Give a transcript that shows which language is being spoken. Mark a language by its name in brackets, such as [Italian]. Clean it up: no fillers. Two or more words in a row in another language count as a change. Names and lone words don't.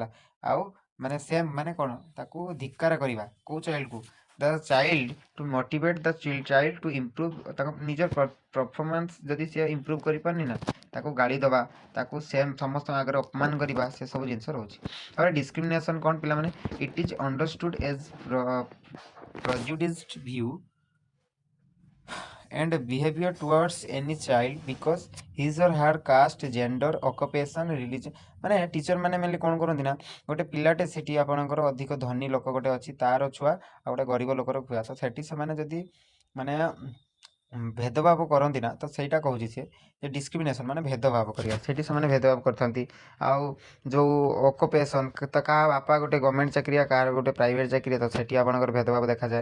[Odia] ଆଉ ମାନେ ସେମ୍ ମାନେ କ'ଣ, ତାକୁ ଧିକ୍କାର କରିବା କେଉଁ ଚାଇଲ୍ଡକୁ, [English] the child to motivate the child to improve, [Odia] ତାଙ୍କ ନିଜର ପରଫର୍ମାନ୍ସ ଯଦି ସେ ଇମ୍ପ୍ରୁଭ୍ କରିପାରୁନି ନା, ତାକୁ ଗାଳି ଦେବା, ତାକୁ ସେମ୍ ସମସ୍ତଙ୍କ ଆଗରେ ଅପମାନ କରିବା, ସେସବୁ ଜିନିଷ ରହୁଛି। ତାପରେ ଡିସ୍କ୍ରିମିନେସନ୍ କ'ଣ ପିଲାମାନେ, [English] it is understood as prejudiced view and behavior towards any child because his or her caste, gender, occupation, religion। [Odia] ମାନେ ଟିଚର ମାନେ ମେନଲି କ'ଣ କରନ୍ତି ନା, ଗୋଟେ ପିଲାଟେ ସେଠି ଆପଣଙ୍କର ଅଧିକ ଧନୀ ଲୋକ ଗୋଟେ ଅଛି, ତାର ଛୁଆ ଆଉ ଗୋଟେ ଗରିବ ଲୋକର ଛୁଆ, ତ ସେଠି ସେମାନେ ଯଦି ମାନେ ଭେଦଭାବ କରନ୍ତି ନା, ତ ସେଇଟା କହୁଛି ସିଏ ଯେ ଡିସ୍କ୍ରିମିନେସନ୍ ମାନେ ଭେଦଭାବ କରିବା, ସେଠି ସେମାନେ ଭେଦଭାବ କରିଥାନ୍ତି। ଆଉ ଯେଉଁ ଅକୁପେସନ୍, ତ କାହା ବାପା ଗୋଟେ ଗଭର୍ଣ୍ଣମେଣ୍ଟ ଚାକିରିଆ, କାହାର ଗୋଟେ ପ୍ରାଇଭେଟ୍ ଚାକିରିଆ, ତ ସେଠି ଆପଣଙ୍କର ଭେଦଭାବ ଦେଖାଯାଏ।